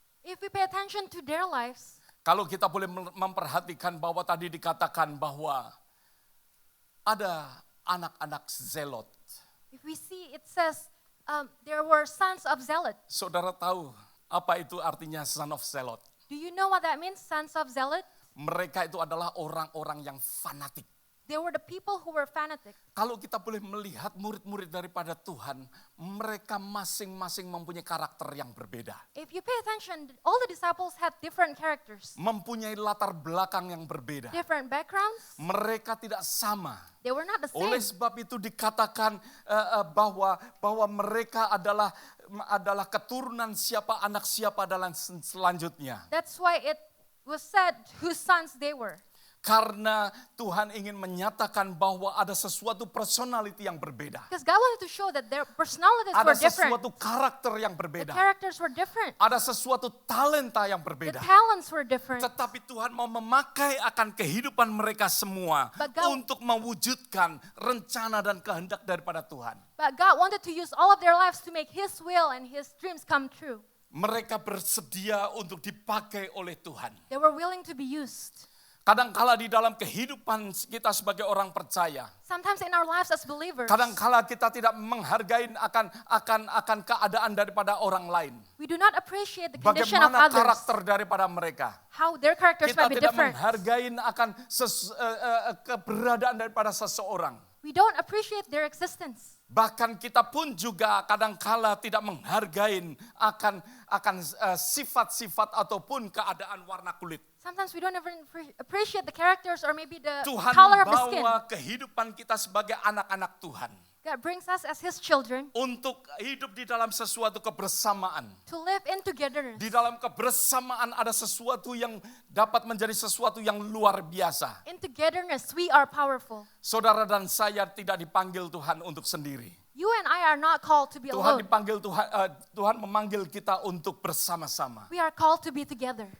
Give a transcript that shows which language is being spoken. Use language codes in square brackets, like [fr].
[en] If we pay attention to their lives, [id] Kalau kita boleh memperhatikan bahwa tadi dikatakan bahwa ada anak-anak zelot. [en] if we see, it says there were sons of zealot. [id] Saudara tahu apa itu artinya [en] son of zealot? Do you know what that means, sons of zealot? [id] Mereka itu adalah orang-orang yang fanatik. [en] They were the people who were fanatic. [id] Kalau kita boleh melihat murid-murid daripada Tuhan, mereka masing-masing mempunyai karakter yang berbeda. [en] If you pay attention, all the disciples had different characters, [id] Mempunyai latar belakang yang berbeda. [en] different backgrounds. [id] Mereka tidak sama. [en] They were not the [id] Oleh [en] same. [id] sebab itu dikatakan bahwa mereka adalah keturunan siapa, anak siapa dan selanjutnya. [en] That's why it was said whose sons they were. [id] Karena Tuhan ingin menyatakan bahwa ada sesuatu personality yang berbeda. [en] Because God wanted to show that their personalities [id] Ada [en] were different. [id] sesuatu karakter yang [en] The [id] berbeda. [en] characters were different. [id] Ada sesuatu talenta yang [en] The [id] berbeda. [en] talents were different. [id] Tetapi Tuhan mau memakai akan kehidupan mereka semua [en] But God- [id] untuk mewujudkan rencana dan kehendak daripada Tuhan. [en] But God wanted to use all of their lives to make His will and His dreams come true. [id] Mereka bersedia untuk dipakai oleh Tuhan. [en] They were willing to be used. [id] Kadangkala di dalam kehidupan kita sebagai orang percaya, [en] Sometimes in our lives as believers, [id] kadangkala kita tidak menghargai akan keadaan daripada orang lain. [en] we do not appreciate the condition of [id] Bagaimana [en] others, [id] karakter daripada mereka. [en] how their characters [id] Kita [en] might be [id] tidak [en] different. [id] menghargai akan keberadaan daripada seseorang. [en] We don't appreciate their existence. [id] Bahkan kita pun juga kadangkala tidak menghargai akan sifat-sifat ataupun keadaan warna kulit. [en] Sometimes we don't even appreciate the characters or maybe the [id] Tuhan [en] color of the skin. [id] membawa kehidupan kita sebagai anak-anak Tuhan [en] God brings us as His children [id] untuk hidup di dalam sesuatu kebersamaan. [en] to live in togetherness. [id] Di dalam kebersamaan ada sesuatu yang dapat menjadi sesuatu yang luar biasa. [en] In togetherness, we are powerful. [id] Saudara dan saya tidak dipanggil Tuhan untuk sendiri. [en] You and I are not called to be [id] Tuhan [en] alone. [id] Tuhan memanggil kita untuk bersama-sama. [en] We are called to be together.